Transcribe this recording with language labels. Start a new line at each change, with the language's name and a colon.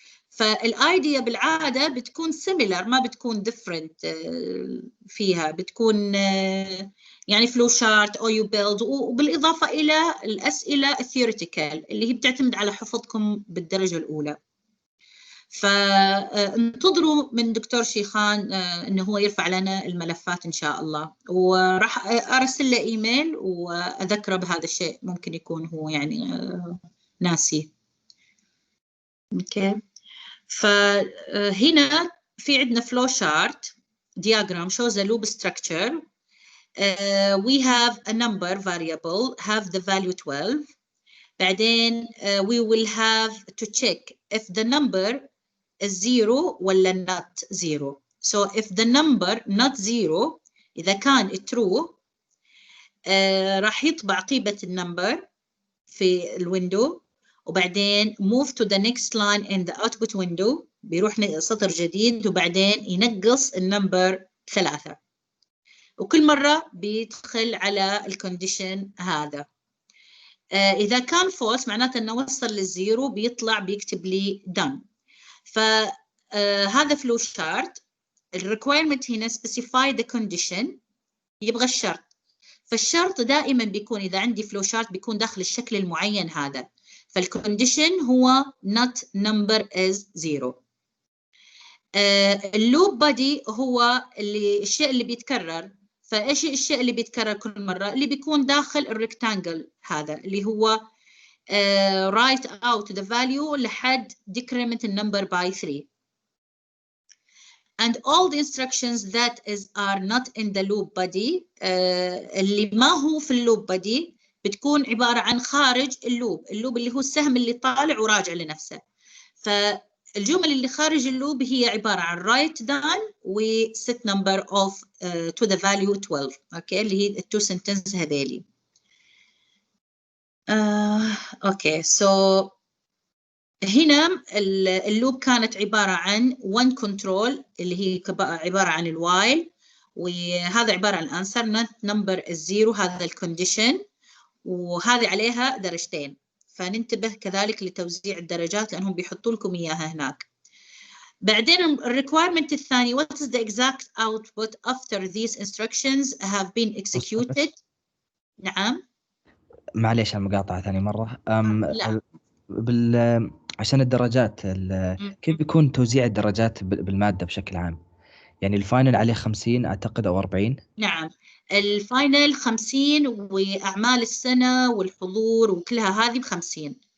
Arabic: فالايديا بالعاده بتكون سيميلر، ما بتكون ديفرنت فيها، بتكون يعني فلو شارت او يو بيلد، وبالاضافه الى الاسئله الثيوريتيكال اللي هي بتعتمد على حفظكم بالدرجه الاولى. فانتظروا من دكتور شيخان انه هو يرفع لنا الملفات ان شاء الله، وراح ارسل له ايميل واذكره بهذا الشيء، ممكن يكون هو يعني ناسي. اوكي. فهنا في عندنا
English: flow chart diagram shows a loop structure. We have a number variable have the value 12.
Arabic: بعدين
English: we will have to check if the number is 0
Arabic: ولا
English: not 0. So if the number not 0
Arabic: إذا كان true راح يطبع قيمة النمبر في الويندو، وبعدين
English: move to the next line in the output window،
Arabic: بيروح سطر جديد وبعدين ينقص النمبر 3، وكل مرة بيدخل على الكونديشن هذا. إذا كان false معناته أنه وصل للزيرو، بيطلع بيكتب لي done. فهذا flow chart. الrequirement هنا
English: specify the condition،
Arabic: يبغى الشرط. فالشرط دائما بيكون إذا عندي flow chart بيكون داخل الشكل المعين هذا. فالكونديشن هو not number is 0. اللوب بادي هو الشيء اللي بيتكرر. فايش الشيء اللي بيتكرر كل مره؟ اللي بيكون داخل الريكتانجل هذا اللي هو
English: write out the value
Arabic: لحد
English: decrement the number by 3. And all the instructions that are not in the loop body
Arabic: اللي ما هو في اللوب body بتكون عبارة عن خارج اللوب. اللوب اللي هو السهم اللي طالع وراجع لنفسه. فالجمل اللي خارج اللوب هي عبارة عن
English: write down
Arabic: و
English: set number of to the value 12.
Arabic: اوكي، اللي هي التو سنتنس هذيلي. اوكي، سو هنا اللوب كانت عبارة عن
English: one control
Arabic: اللي هي عبارة عن الوايل، وهذا عبارة عن
English: answer not number is 0،
Arabic: هذا الكونديشن، وهذه عليها درجتين. فننتبه كذلك لتوزيع الدرجات لأنهم بيحطوا لكم إياها هناك. بعدين الريكويرمنت الثاني
English: what is the exact output after these instructions have been executed.
Arabic: نعم. معليش على المقاطعة ثاني مرة. لا. عشان الدرجات كيف بيكون توزيع الدرجات بالمادة بشكل عام؟ يعني الفاينل عليه 50 أعتقد أو 40. نعم، الفاينل 50 وأعمال السنة والحضور وكلها هذه ب50.